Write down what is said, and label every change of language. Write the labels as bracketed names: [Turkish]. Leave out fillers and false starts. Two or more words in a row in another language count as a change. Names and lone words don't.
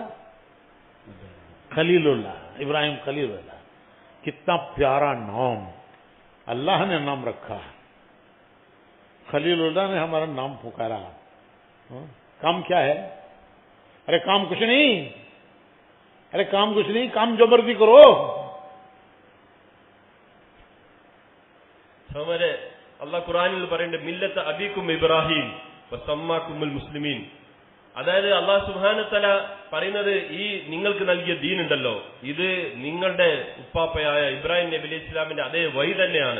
[Hindi] खलीलुल्लाह, इब्राहिम खलीलुल्लाह. कितना प्यारा नाम, अल्लाह ने नाम रखा, खलीलुल्लाह ने हमारा नाम पुकारा. काम क्या है? अरे काम कुछ नहीं, अरे काम कुछ नहीं, काम जो मर्जी करो. [Malayalam] സഹോദരരെ, അല്ലാഹു ഖുർആനിൽ പറയുന്നുണ്ട് [Arabic] ملة أبيكم إبراهيم هو سماكم المسلمين. [Malayalam] അതായത് [Arabic] الله سبحانه وتعالى [Malayalam] പറയുന്നത് ഈ നിങ്ങൾക്ക് നൽകിയ ദീൻ ഉണ്ടല്ലോ, ഇത് നിങ്ങളുടെ ഉപ്പാപ്പയായ ഇബ്രാഹിം നബി അലൈഹി ഇസ്ലാമിന്റെ അതേ വഴി തന്നെയാണ്.